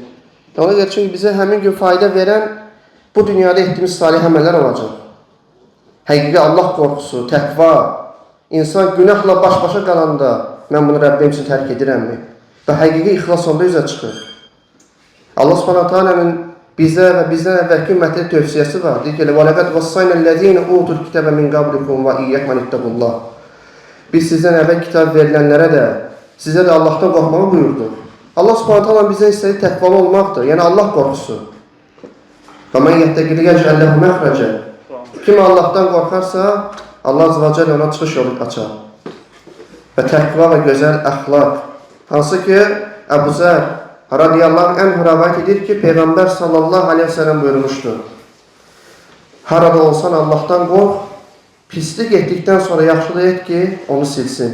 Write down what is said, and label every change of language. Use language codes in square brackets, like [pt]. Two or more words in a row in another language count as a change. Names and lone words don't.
[az] Ona görə çünki bizə həmin gün fayda verən bu dünyada etdiyimiz salih əməllər olacaq. Həqiqi Allah qorxusu, təqva, insan günahla baş-başa qalanda mən bunu Rəbbim üçün tərk edirəmmi? Və həqiqi ixlas onda üzə çıxır. Allah [ar] سبحانه وتعالى [az] bizə və bizdən əvvəlki ümmətə tövsiyəsi var. Deyir ki, [ar] وَلَقَدْ وَصَّيْنَا الَّذ۪ينَ اُوتُوا الْكِتَابَ مِنْ قَبْلِكُمْ وَاِيَّكْمَنِ اتَّقُوا اللّٰهِ [az] Biz sizdən əvvəl kitab verilənlərə də, sizə də Allahdan qorxmağı buyurdu. Allah [ar] سبحانه وتعالى [az] bizə istədiyi təqvalı olmaqdır. Yəni Allah qorxusu. [ar] وَمَنْ يَتَّقِ يَجْعَلْ لَهُ مَخْرَجًا [az] Kim Allahdan qorxarsa, Allah [ar] عز وجل [az] ona çıxış yolu açar. Və təqva və gözəl əxlaq. Hansı ki, Əbu Zər [ar] رضي الله عنه [az] rəvayət edir ki, Peyğəmbər [ar] صلى الله عليه وسلم [az] buyurmuşdur. Harada olsan Allahdan qorx, pislik etdikdən sonra yaxşılıq et ki, onu silsin.